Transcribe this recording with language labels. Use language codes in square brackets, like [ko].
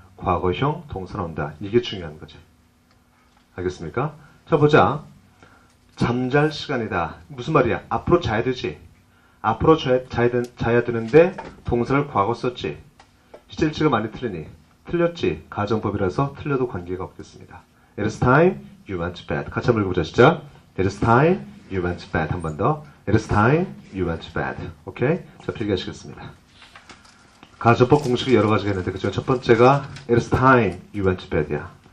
[ko] 과거형 동사 나온다. 이게 중요한 거지. 알겠습니까? 자, 보자. 잠잘 시간이다. 무슨 말이야? 앞으로 자야 되지. 앞으로 자야 되는데 동사를 과거 썼지. 시제일치가 많이 틀리니. 틀렸지. 가정법이라서 틀려도 관계가 없겠습니다. [en] It is time you went to bed. [ko] 같이 한번 읽어보자. 시작. [en] It is time you went to bed. [ko] 한 번 더. [en] It is time you went to bed. [ko] 오케이? 자, 필기하시겠습니다. 가정법 공식이 여러 가지가 있는데 그중에 첫 번째가 [en] It is time you went to bed [ko] 이야.